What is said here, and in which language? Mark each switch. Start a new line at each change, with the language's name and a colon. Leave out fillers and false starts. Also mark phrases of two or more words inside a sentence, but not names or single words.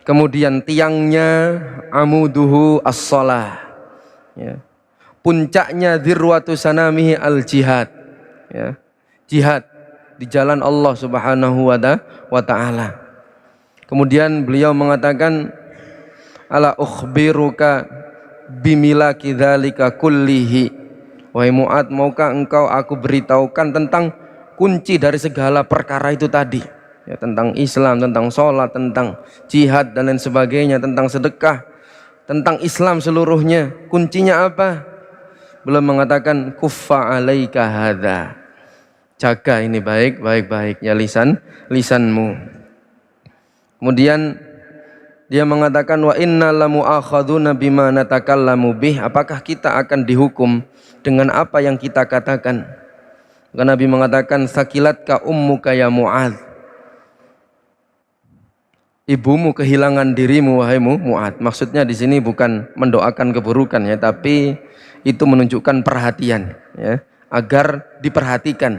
Indonesian: Kemudian tiangnya
Arabic: عموده الصلاة.
Indonesian: Ya. Puncaknya
Arabic: ذروة سنامه الجهاد.
Indonesian: Ya. Jihad di jalan Allah
Arabic: سبحانه وتعالى.
Indonesian: Kemudian beliau mengatakan,
Arabic: ألا أخبرك بملاك ذلك كله.
Indonesian: Wahai Mu'ad, maukah engkau aku beritahukan tentang kunci dari segala perkara itu tadi, ya, tentang Islam, tentang sholat, tentang jihad dan lain sebagainya, tentang sedekah, tentang Islam seluruhnya. Kuncinya apa? Belum mengatakan
Arabic: كف عليك هذا,
Indonesian: jaga ini baik-baiknya lisanmu. Kemudian dia mengatakan
Arabic: وإنا لمؤاخذون بما نتكلم به,
Indonesian: apakah kita akan dihukum dengan apa yang kita katakan? Maka Nabi mengatakan
Arabic: ثكلتك أمك يا معاذ,
Indonesian: ibumu kehilangan dirimu wahai Mu'adz. Maksudnya di sini bukan mendoakan keburukan ya, tapi itu menunjukkan perhatian ya, agar diperhatikan.